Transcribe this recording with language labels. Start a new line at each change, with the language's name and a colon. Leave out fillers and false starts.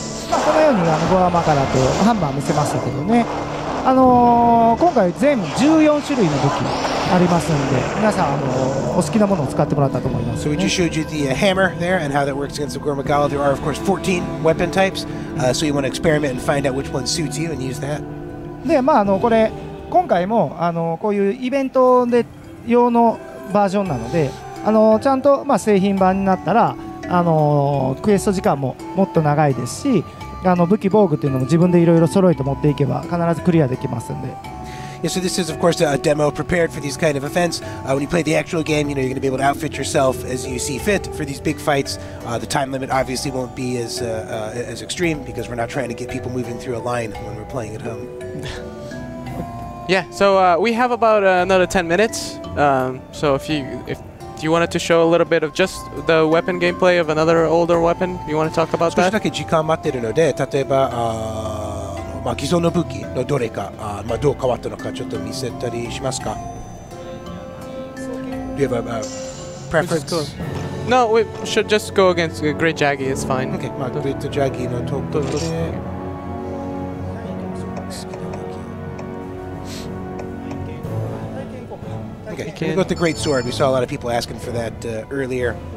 Japanese: まあ、このようにゴアマカラとハンマー見せましたけどね、今回全部14種類の武器ありますんで、皆さんお好きなものを使ってもらったと思います、
English: So we just showed you the hammer there and how that works against the Gormagala. There are, of course, 14 weapon types, so you want to experiment and find out which one suits you and use that.
Japanese: で、まあこれ今回もこういうイベントで用のバージョンなので、ちゃんと製品版になったらクエスト時間ももっと長いですし、武器防具っていうのも自分でいろいろ揃えて持っていけば必ずクリアできますんで。
English: Yeah, so this is, of course, a demo prepared for these kind of events. When you play the actual game, you're going to be able to outfit yourself as you see fit for these big fights. The time limit obviously won't be as extreme because we're not trying to get people moving through a line when we're playing at home. Yeah, so we have about another 10 minutes. So if you wanted to show a little bit of just the weapon gameplay of another older weapon, you want to talk about
Japanese: 少し
English: that?
Japanese: だけ時間待ってるので、例えば既存の武器のどれかどう変わったのかちょっと見せたりしますか
English: Do you have a preference? No, we should just go against Great Jaggy, it's fine. Okay,
Japanese: グレートジャギーのところで
English: Okay, we'll go with the Great Sword. We saw a lot of people asking for that earlier.